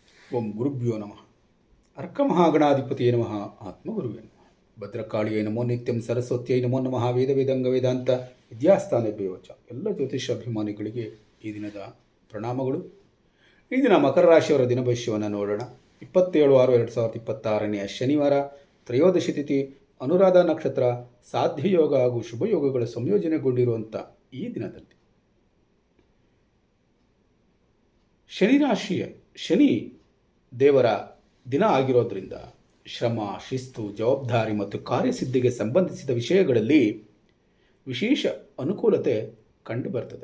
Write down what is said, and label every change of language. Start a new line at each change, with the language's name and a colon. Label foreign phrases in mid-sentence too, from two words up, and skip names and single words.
Sanskrit: ಓಂ ಗುರುಭ್ಯೋ ನಮಃ. ಅರ್ಕಮಹಾಗಣಾಧಿಪತಿಯೇ ನಮಃ. ಆತ್ಮಗುರುವೇ ನಮಃ. ಭದ್ರಕಾಳಿಯೇ ನಮೋ ನಿತ್ಯಂ. ಸರಸ್ವತಿಯೇ ನಮೋ ನಮಃ. ವೇದ ವೇದಾಂಗ ವೇದಾಂತ ವಿದ್ಯಾಸ್ಥಾನಭ್ಯೋ ಚ.
Kannada: ಎಲ್ಲ ಜ್ಯೋತಿಷ ಅಭಿಮಾನಿಗಳಿಗೆ ಈ ದಿನದ ಪ್ರಣಾಮಗಳು. ಈ ದಿನ ಮಕರ ರಾಶಿಯವರ ದಿನ ಭವಿಷ್ಯವನ್ನು ನೋಡೋಣ. 27/6/2026 ಶನಿವಾರ, ತ್ರಯೋದಶಿ ತಿಥಿ, ಅನುರಾಧ ನಕ್ಷತ್ರ, ಸಾಧ್ಯಯೋಗ ಹಾಗೂ ಶುಭಯೋಗಗಳ ಸಂಯೋಜನೆಗೊಂಡಿರುವಂಥ ಈ ದಿನದಲ್ಲಿ ಶನಿ ದೇವರ ದಿನ ಆಗಿರೋದ್ರಿಂದ ಶ್ರಮ, ಶಿಸ್ತು, ಜವಾಬ್ದಾರಿ ಮತ್ತು ಕಾರ್ಯಸಿದ್ಧಿಗೆ ಸಂಬಂಧಿಸಿದ ವಿಷಯಗಳಲ್ಲಿ ವಿಶೇಷ ಅನುಕೂಲತೆ ಕಂಡುಬರ್ತದೆ.